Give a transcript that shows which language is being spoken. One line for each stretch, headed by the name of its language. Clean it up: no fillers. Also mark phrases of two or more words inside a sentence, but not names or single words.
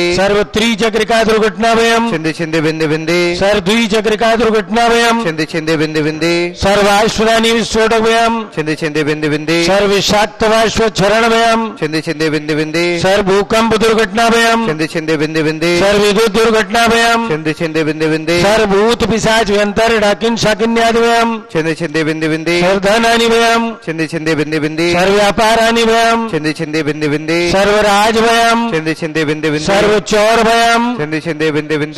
Sanskrit: सर्व त्रिचक्रिका दुर्घटनाभयम छिंदे छिंदे बिंदे बिंदे, सर्व द्विचक्रिका दुर्घटनाभयम छिंदे छिंदे बिंदे बिंदे, सर्वाश्वरानी विस्फोटभयम छिंदे छिंदे बिंदे बिंदे, सर्व विषाक्तवाश्व क्षरणभयम छिंदे छिंदे बिंदे बिंदे, सर्व भूकंप दुर्घटनाभयम छिंदे छिंदे बिंदे बिंदे, सर्व विद्युत दुर्घटनाभयम छिंदे छिंदे छिंदे बिंदे बिंदे सर्वभूत पिशाच व्यंतर डाकिन शाकिन्यादिभयम् छिंदे छिंदे बिंदे बिंदे सर्वधनानिभयम् छिंदे छिंदे बिंदे बिंदे सर्वव्यापारानिभयम् छिंदे छिंदे बिंदे बिंदे सर्वराजभयम् छिंदे छिंदे बिंदे बिंदे सर्वचौरभयम् छिंदे छिंदे बिंदे बिंदे